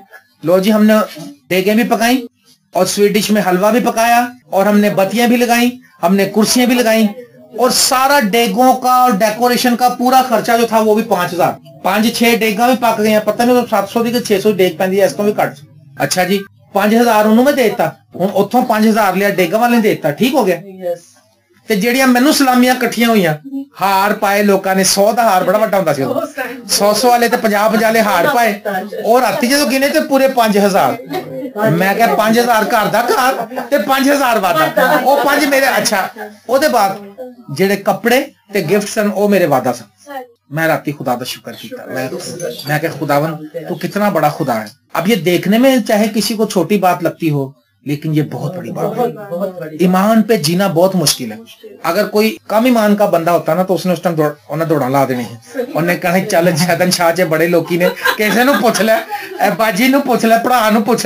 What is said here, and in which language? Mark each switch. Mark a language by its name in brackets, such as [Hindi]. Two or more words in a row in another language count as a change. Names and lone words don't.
[Urdu] لو جی ہم نے دیگیں بھی پکائیں اور سویٹ ڈش میں حلوہ بھی پکایا اور ہم نے بتیاں بھی لگائیں, ہم نے کرسیاں بھی لگائیں اور سارا ڈیگوں کا اور ڈیکوریشن کا پورا خرچہ جو تھا وہ بھی 5000. 5-6 ڈیگاں بھی پک گئی ہیں. پتہ نہیں 700 کی 600 ڈیگ پہنی ہے اس کو بھی کٹ. اچھا جی 5000 [Punjabi] انہوں میں دیتا, ہوں اتوں 5000 لیا ڈیگا والے دیتا. [Urdu] ٹھیک ہو گیا. [Punjabi] تے جڑیاں مینوں سلامیاں کٹھیاں ہوئیاں, ہار پائے لوکاں نے. 100 دا ہار بڑا وڈا ہوندا سی, 100 والے تے 50 والے ہار پائے اور راتی جدوں گنے تے پورے 5000. میں کہ 5000 گھر دا گھر تے 5000 وعدہ او 5 میرے. اچھا او دے بعد جڑے کپڑے تے گفٹ سن او میرے وعدہ سن. میں راتی خدا دا شکر کیتا. [Urdu] میں کہ خداوند تو کتنا بڑا خدا ہے. اب یہ دیکھنے میں چاہے کسی کو چھوٹی بات لگتی ہو لیکن یہ بہت بڑی بات ہے. ایمان پہ جینا بہت مشکل ہے. اگر کوئی کم ایمان کا بندہ ہوتا نا تو اس نے اس ٹائم دوڑا لا دینی ہے. [Punjabi] انہیں کہنا چل شیطان شاہ چے بڑے لوکی نے کیسے نو پوچھ لے, باجی نو پوچھ لے, پڑھا نو پوچھ لے.